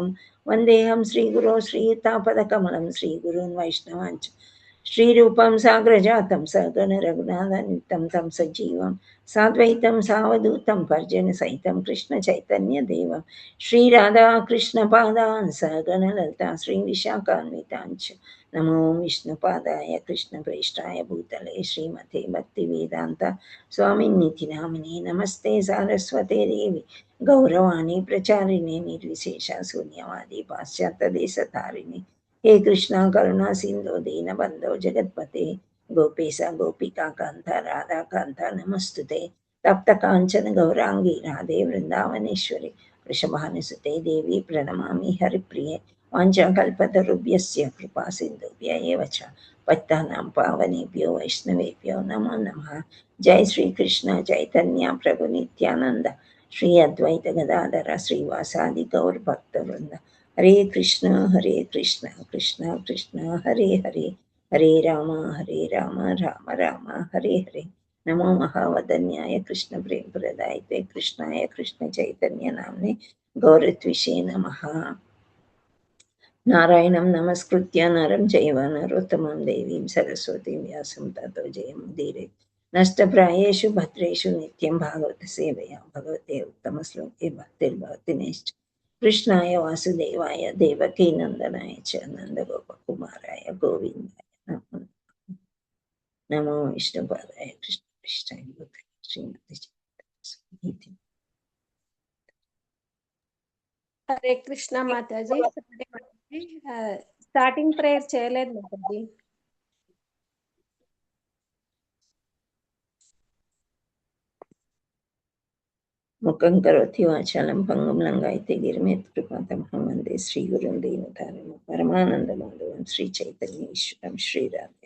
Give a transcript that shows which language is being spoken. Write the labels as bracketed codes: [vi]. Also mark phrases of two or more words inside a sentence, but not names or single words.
[sa] వందేహం శ్రీగురో శ్రీయుతాపదకమలం శ్రీగురున్ వైష్ణవాంచ శ్రీరూపం సాగ్రజాతం సగణ రఘునాథనిత్యం తం సజీవం సాద్వైతం సావధూతం పర్జన సహితం కృష్ణ చైతన్య దేవం శ్రీరాధా కృష్ణ పాదాన్ సగణ లలితా శ్రీ విశాఖాన్వితాంచ. నమో విష్ణుపాదాయ కృష్ణ ప్రేష్టాయ భూతలే శ్రీమతే భక్తి వేదాంత స్వామినితి నామినే. నమస్తే సారస్వతే దేవి గౌరవాణి ప్రచారిణి నిర్విశేష శూన్యవాది పాశ్చాత్య దేశతారిణి. हे कृष्णा करुणा सिंधु दीन बंधो जगतपते गोपेश गोपिका कांता राधा कांता नमस्तुते. तप्त कांचन गौरांगी राधे वृंदावनेश्वरी वृषभानुसुते देवी प्रणमामि हरिप्रिये. वाञ्छाकल्पतरुभ्यस्य कृपा सिन्धुभ्य एव च पतितानां पावनेभ्यो वैष्णवेभ्यो नमो नमः. जय श्री कृष्ण चैतन्य प्रभु नित्यानंद श्री अद्वैत गदाधर श्रीवासादि गौर भक्तवृंद. हरे कृष्ण कृष्ण कृष्ण हरे हरे, हरे राम राम राम हरे हरे. नमो महावदन्याय कृष्ण प्रेम प्रदायते कृष्णाय कृष्ण चैतन्य नाम्ने गौरत्विषे नमः. नारायणं नमस्कृत्य नरं चैव नरोत्तमं देवीं सरस्वतीं व्यासं ततो जयमुदीरयेत्. नष्टप्रायेषु भद्रेषु नित्यं भागवत सेवया भगवते उत्तमश्लोके भक्तिर्भवति नैष्ठ. కృష్ణాయ వాసుదేవాయ దేవకీ నందనాయ చ నందగోపకుమారాయ గోవిందాయ నమో నమో విష్ణుపాదాయ కృష్ణ కృష్ణాయ శ్రీమతి [te] హరే కృష్ణ మాతాజీ. [en] starting prayer [te] చేయలేదు మాతాజీ. [sa] ముఖం కరోతి వాచాలం పంగం లంగాయితే గిరిమేత్ కృపాతమహం వందే శ్రీ గురుం దీనతారణం పరమానంద మాధవం శ్రీ చైతన్య ఈశ్వరం శ్రీరాధే.